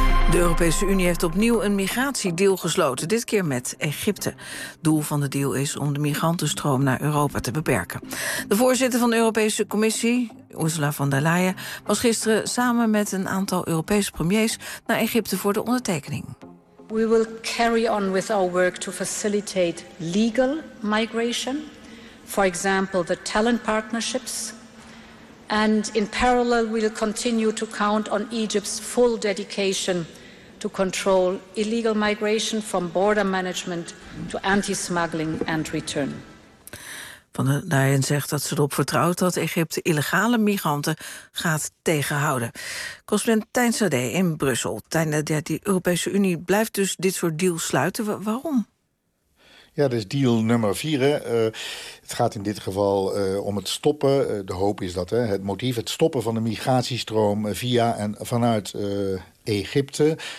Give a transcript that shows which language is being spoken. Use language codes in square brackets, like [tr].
[nl] De Europese Unie heeft opnieuw een migratiedeal gesloten, dit keer met Egypte. Doel van de deal is om de migrantenstroom naar Europa te beperken. De voorzitter van de Europese Commissie, Ursula von der Leyen, was gisteren samen met een aantal Europese premiers naar Egypte voor de ondertekening. [en] We will carry on with our work to facilitate legal migration, for example the talent partnerships. And in parallel, we'll continue to count on Egypt's full dedication to control illegal migration from border management to anti-smuggling and return. [nl] Van der Leyen zegt dat ze erop vertrouwt dat Egypte illegale migranten gaat tegenhouden. Correspondent Tijn Sade in Brussel. Tijn, die Europese Unie blijft dus dit soort deals sluiten. Waarom? Ja, dat is deal nummer 4. Het gaat in dit geval om het stoppen. De hoop is dat, hè, het motief. Het stoppen van de migratiestroom via en vanuit Egypte.